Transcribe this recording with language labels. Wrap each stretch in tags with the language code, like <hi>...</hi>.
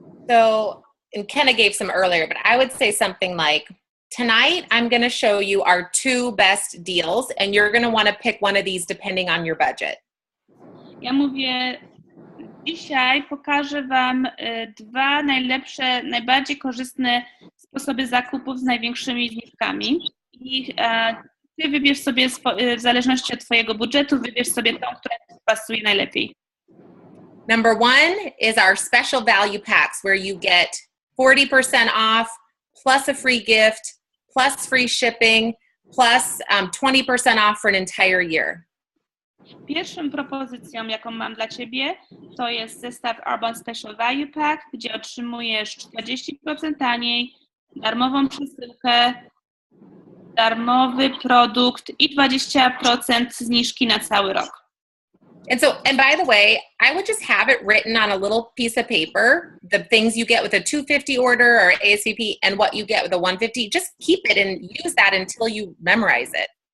<en>So, and Kenna gave some earlier, but I would say something like, tonight I'm going to show you our 2 best deals, and you're going to want to pick one of these depending on your budget.</en> <pl>Ja mówię, dzisiaj pokażę Wam 2 najlepsze, najbardziej korzystne sposoby zakupów z największymi zniżkami. I Ty wybierz sobie, w zależności od Twojego budżetu, wybierz sobie tą, która Ci pasuje najlepiej.</pl> <en>Number 1 is our special value packs where you get 40% off, plus a free gift, plus free shipping, plus 20% off for an entire year.</en> <pl>Pierwszą propozycją, jaką mam dla Ciebie, to jest zestaw Urban Special Value Pack, gdzie otrzymujesz 40% taniej, darmową przesyłkę, darmowy produkt i 20% zniżki na cały rok.</pl> <en>And by the way, I would just have it written on a little piece of paper, the things you get with a 250 order or ASAP and what you get with a 150. Just keep it and use that until you memorize it.</en>